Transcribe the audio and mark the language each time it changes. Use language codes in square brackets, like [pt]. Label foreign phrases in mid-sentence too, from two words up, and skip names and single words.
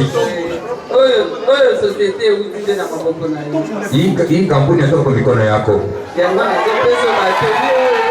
[ln] Oyo société euti nde na maboko na yo. [sw] Hii kampuni inatoka kwa mikono yako. [ln] Yango nazopesa bateni oyo.